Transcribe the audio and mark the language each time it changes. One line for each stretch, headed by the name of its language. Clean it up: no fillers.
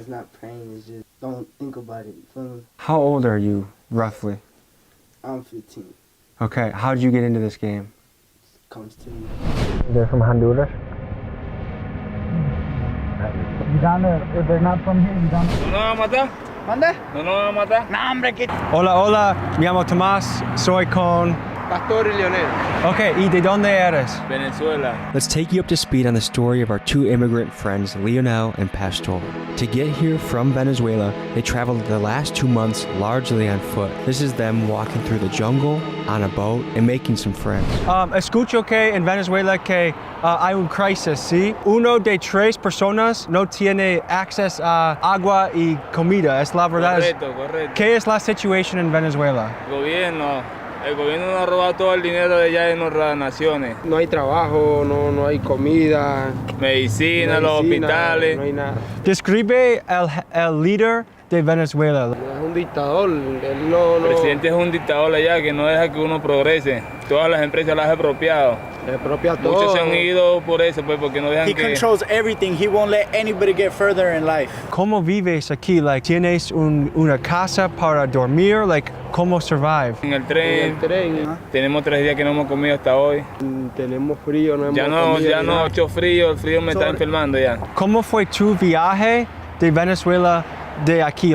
English: It's not praying, it's just don't think about it, you feel me? How old are you, roughly? I'm 15. Okay, how did you get into this game? It comes to me. They're from Honduras? You down there, if they're not from here, you down there.
Spanish: ¿No van a matar? ¿Mande? ¿No nos van a matar? No, hombre, que... Hola, hola, me llamo Tomás, soy con... Pastor y Leonel. Okay, ¿y de dónde eres? Venezuela.
English: Let's take you up to speed on the story of our 2 immigrant friends, Leonel and Pastor. To get here from Venezuela, they traveled the last 2 months largely on foot. This is them walking through the jungle, on a boat, and making some friends.
Spanish: Escucho que en Venezuela que hay un crisis, ¿sí? Uno de 3 personas no tiene acceso a agua y comida, ¿es la verdad? Correcto, correcto. ¿Qué es la situación en Venezuela? El gobierno nos ha robado todo el dinero de allá de nuestras naciones. No hay trabajo, no hay comida, medicina, los hospitales. No hay nada. Describe el líder de Venezuela. Es un dictador. El presidente es un dictador allá que no deja que uno progrese. Todas las empresas las ha expropiado. Muchos se han ido por eso, pues, porque no dejan
English: He controls everything. He won't let anybody get further in life.
Spanish: ¿Cómo vives aquí? Like, ¿tienes una casa para dormir? Like, ¿cómo
English: survive?
Spanish: En el tren. Tenemos 3 días que no hemos comido hasta hoy. Tenemos frío, no hemos comido. Ya no, mucho frío. El frío me está enfermando ya. ¿Cómo fue tu viaje de Venezuela de aquí?